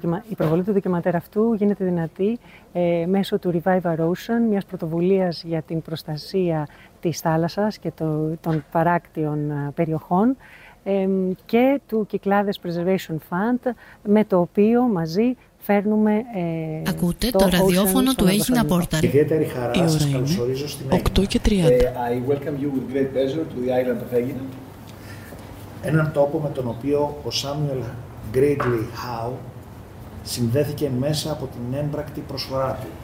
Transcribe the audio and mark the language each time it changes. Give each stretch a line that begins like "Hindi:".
Greek: Η προβολή του ντοκιμαντέρ αυτού γίνεται δυνατή μέσω του Revive Our Ocean, μιας πρωτοβουλίας για την προστασία της θάλασσας και των παράκτιων περιοχών, και του Κυκλάδες Preservation Fund, με το οποίο μαζί φέρνουμε ακούτε το ραδιόφωνο του Αίγινα Πόρταλ. Ιδιαίτερη χαρά σας καλωσορίζω στην Αίγινα. 8:30.
English: I welcome you with great pleasure to the island of Aegina.
Greek: Έναν τόπο με τον οποίο ο Samuel Gridley Howe συνδέθηκε μέσα από την έμπρακτη προσφορά του.